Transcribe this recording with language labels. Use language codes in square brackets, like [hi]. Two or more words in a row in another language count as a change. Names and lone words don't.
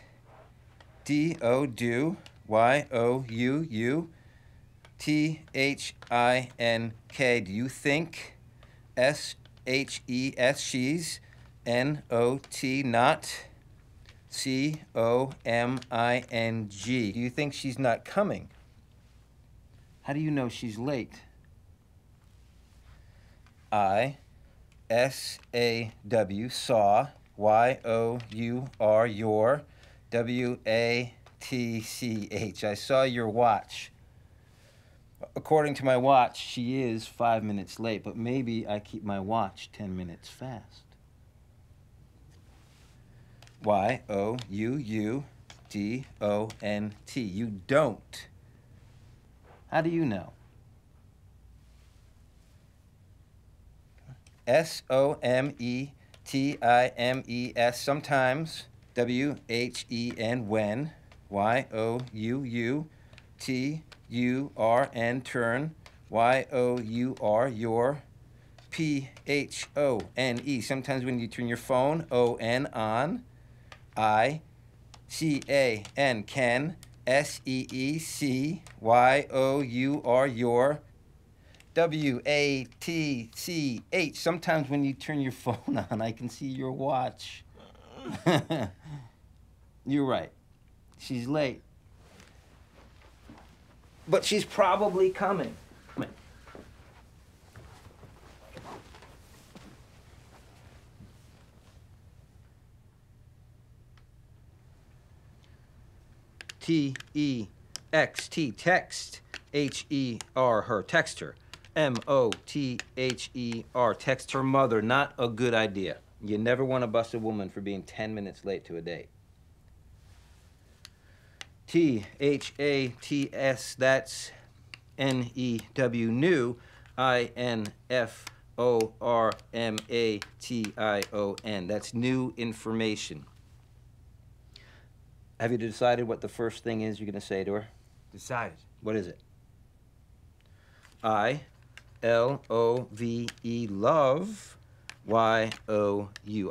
[en] D-O-do, Y-O-U-U, T-H-I-N-K, do you think? S-H-E-S, she's. N-O-T, not. C-O-M-I-N-G, do you think she's not coming? How do you know she's late? I-S-A-W, saw, Y-O-U-R, your, W-A-T-C-H. I saw your watch. According to my watch, she is 5 minutes late, but maybe I keep my watch 10 minutes fast. Y-O-U-U-D-O-N-T. You don't. How do you know? S-O-M-E-T-I-M-E-S, sometimes. W-H-E-N, when. Y-O-U-U-T-U-R-N, turn. Y-O-U-R, your. P-H-O-N-E, sometimes when you turn your phone. O-N, on. I-C-A-N, can. S-E-E-C-Y-O-U-R, your. W-A-T-C-H. Sometimes when you turn your phone on, I can see your watch. You're right. She's late. But she's probably coming. T-E-X-T, text. H-E-R, her, text her. M-O-T-H-E-R, text her mother, not a good idea. You never want to bust a woman for being 10 minutes late to a date. T-H-A-T-S, that's N-E-W, new, I-N-F-O-R-M-A-T-I-O-N. That's new information. Have you decided what the first thing is you're going to say to her? Decided. What is it? I-L-O-V-E, love, Y-O-U.